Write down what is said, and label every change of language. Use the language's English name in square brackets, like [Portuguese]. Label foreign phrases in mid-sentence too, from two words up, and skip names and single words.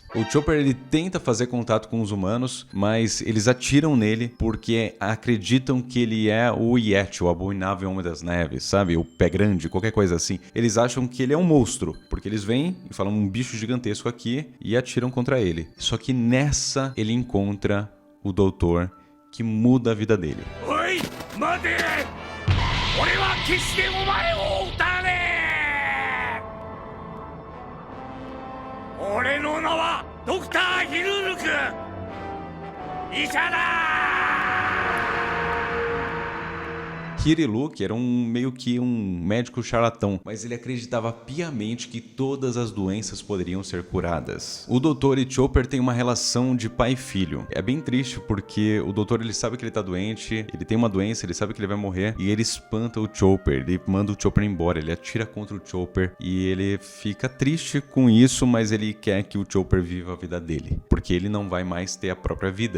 [Portuguese] O Chopper, ele tenta fazer contato com os humanos, mas eles atiram nele porque acreditam que ele é o Yeti, o abominável homem das neves, sabe? O pé grande, qualquer coisa assim. Eles acham que ele é um monstro, porque eles vêm e falam um bicho gigantesco aqui e atiram contra ele. Só que nessa ele encontra o doutor que muda a vida dele. [Japanese] Oi, mate! 俺は決してお前を撃たねえ! 俺の名はドクター・ヒルルク医者だ [Portuguese] Kirilu, que era meio que um médico charlatão, mas ele acreditava piamente que todas as doenças poderiam ser curadas. O doutor e Chopper têm uma relação de pai e filho. É bem triste porque o doutor, ele sabe que ele tá doente, ele tem uma doença, ele sabe que ele vai morrer e ele espanta o Chopper, ele manda o Chopper embora, ele atira contra o Chopper e ele fica triste com isso, mas ele quer que o Chopper viva a vida dele, porque ele não vai mais ter a própria vida.